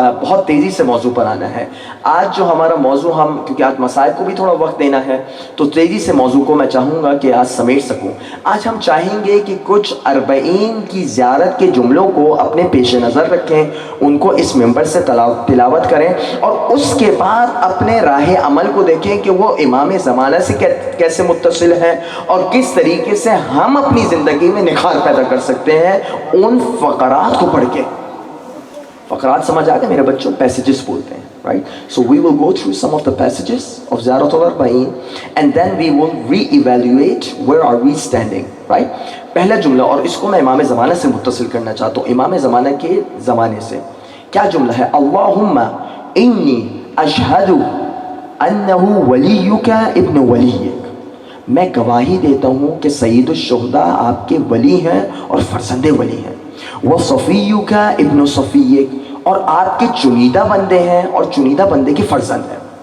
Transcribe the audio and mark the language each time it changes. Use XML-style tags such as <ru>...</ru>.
<ur>بہت تیزی سے موضوع پر آنا ہے۔ آج جو ہمارا موضوع، ہم کیونکہ آج مسائل کو بھی تھوڑا وقت دینا ہے تو تیزی سے موضوع کو میں چاہوں گا کہ آج سمیٹ سکوں۔ آج ہم چاہیں گے کہ کچھ اربعین کی زیارت کے جملوں کو اپنے پیش نظر رکھیں، ان کو اس منبر سے تلاوت کریں، اور اس کے بعد اپنے راہ عمل کو دیکھیں کہ وہ امام زمانہ سے کیسے متصل ہے اور کس طریقے سے ہم اپنی زندگی میں نکھار پیدا کر سکتے ہیں ان فقرات کو پڑھ کے۔ فقرات سمجھ آ گئے میرے بچوں؟ پیسیجز بولتے ہیں، right?</ur> <en>So we will go through some of the passages of Ziyarat al-Arba'in and then we will re-evaluate where are we standing, right?</en> <ur>پہلا جملہ، اور اس کو میں امام زمانہ سے متصل کرنا چاہتا ہوں، امام زمانہ کے زمانے سے۔ کیا جملہ ہے؟</ur> <ar>اللہم انی اشہد انہ ولیک ابن ولیک،</ar> <ur>میں گواہی دیتا ہوں کہ سید الشہداء آپ کے ولی ہیں اور فرزند ولی ہیں،</ur> <ar>وصفیک ابن صفیک،</ar> <ur>اور آپ کے چنیدہ بندے ہیں اور چنیدہ بندے کے فرزند ہیں،</ur>